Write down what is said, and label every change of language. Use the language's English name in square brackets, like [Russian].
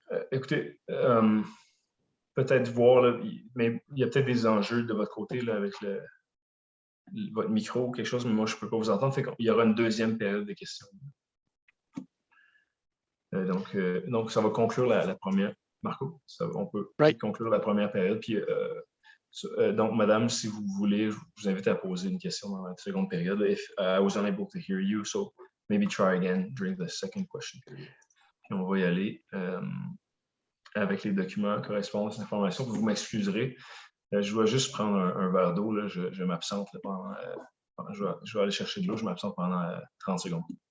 [French] Écoutez, peut-être voir, mais il y a peut-être des enjeux de votre côté là, avec votre micro ou quelque chose, mais moi, je ne peux pas vous entendre. Il y aura une deuxième période de questions. Donc, ça va conclure la première. Marco, on peut conclure la première période. Puis, donc, madame, si vous voulez, je vous invite à poser une question dans la seconde période. [English] If I was unable to hear you, so maybe try again during the second question period. [French] Puis on va y aller avec les documents correspondant à cette information. Vous m'excuserez. Je dois juste prendre un verre d'eau. Je m'absente pendant. Je vais aller chercher de l'eau. Je m'absente pendant 30 secondes.